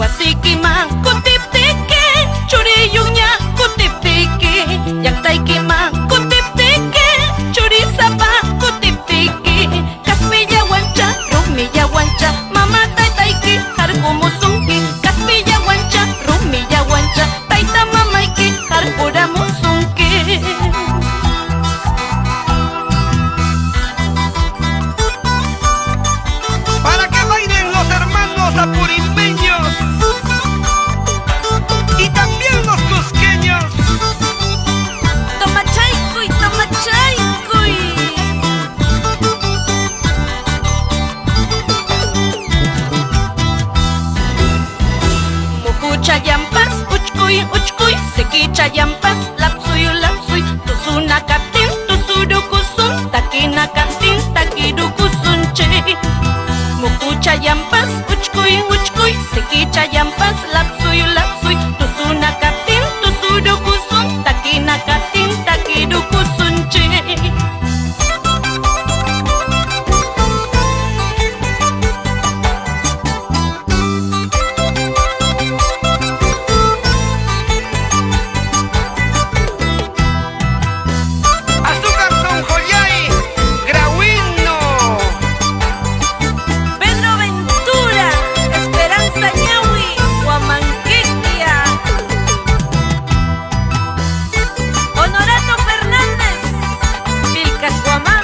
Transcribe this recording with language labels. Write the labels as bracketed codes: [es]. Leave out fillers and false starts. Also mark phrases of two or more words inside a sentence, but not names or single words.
[qu] Churiquima, Cutiptique, Churiyuña, Cutiptique, Yactaiquima, Cutiptique, Churizapa, Cutiptique, Caspilla Huancha, Rumilla Huancha, Mama Taitaiki, Hargumusunki, Caspilla Huancha, Rumilla Huancha, Taita Mamaiki, Harpuramusunki. [es] Para que bailen los hermanos apurimbeños y también los cusqueños. [qu] Toma chaycuy, toma chaycuy. Mukucha yampas, uchkuy, uchkuy, sekicha yampas, lapsuy, lapsuy, tusuna katin, tusurukusun, takina katin, takirukusun che. Mukucha yampas, uchkuy, uchkuy, sekicha yampas, lapsuy, lapsuy, tusuna katin, tusurukusun, takina katin, takirukusun che. [es] Azúcar son joyay, grauino. Pedro Ventura, Esperanza Ñahui, Huamanquequia. Honorato Fernández, Vilcas Huamán.